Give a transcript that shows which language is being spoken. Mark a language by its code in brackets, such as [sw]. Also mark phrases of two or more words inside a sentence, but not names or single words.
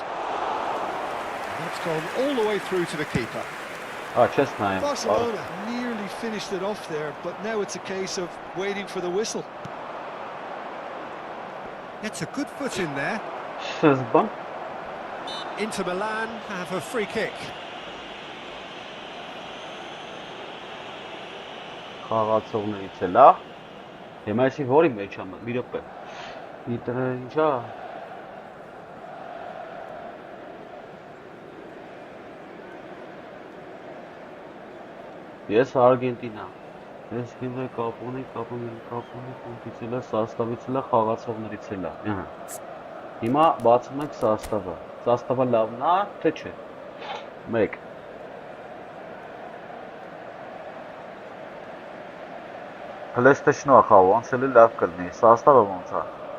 [en] That's gone all the way through to the keeper. Just nayem. Barcelona nearly finished it off there, but now it's a case of waiting for the whistle. Gets a good foot in there. Sezban. Inter Milan have a free kick. [hy] Խաղացողներից է լավ։ Հիմա այսի որի մեջ եմ, մի րոպե։ Ինտերը ինչա։ Ես Արգենտինա։ Ես հիմա կապոնի, կոմպից էլա, սաստավից էլա, խաղացողներից էլա։ Հիմա բացում ենք սաստավը։ Սաստավը լավն է, թե չէ։ 1 PlayStation-ը խաղ, ոնց էլի լավ կլինի, սաստավը ոնց է։